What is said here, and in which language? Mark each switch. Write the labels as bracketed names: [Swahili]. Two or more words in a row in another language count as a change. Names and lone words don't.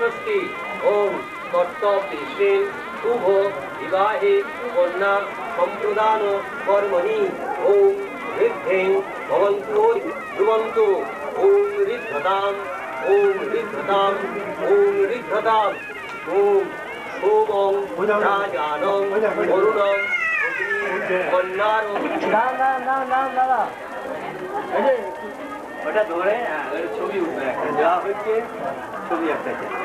[Sanskrit] कर्तव्येन शुभ विवाहे कन्या संप्रदान कर्मणि ओम ऋद्धे भवन्तु ध्रुवन्तु ओम ऋद्धताम् ओम ऋद्धताम् ओम ऋद्धताम् ओम सोमं राजानं वरुणं कन्यारं [Bangla] দাদা এই যে ওটা ধরে ছবি উঠবে একটা দেওয়া হচ্ছে ছবি একটা